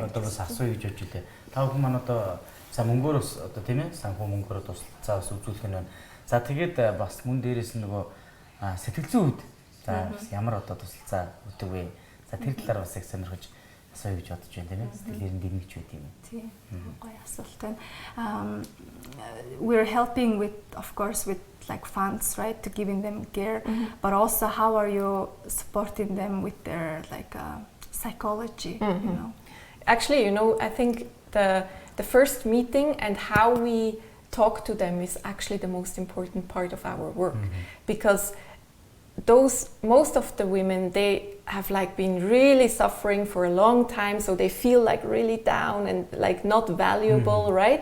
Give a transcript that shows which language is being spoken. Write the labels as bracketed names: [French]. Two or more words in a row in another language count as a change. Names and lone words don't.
[Mongolian] Одоо бас асууя гэж бодож илээ. Та бүхэн маань одоо за мөнгөөр одоо тийм ээ санхүү мөнгөөр туслалцаа бас үзүүлэх нь байна. За тэгээд бас мөн дээрээс нь нөгөө сэтгэл зүйн үед за ямар одоо туслалцаа өгдөг вэ? За тэр талаар бас их сонирхож асууя гэж бодож байна тийм ээ. Сэтгэлээр нь дэмжиж байт юм. Тийм. Гоё асуулт байна. [English] We're helping with, of course, with like funds, right, to giving them care, but also how are you supporting them with their like psychology, you know? Actually, you know, I think the first meeting and how we talk to them is actually the most important part of our work, because most of the women, they have like been really suffering for a long time, so they feel like really down and like not valuable, right?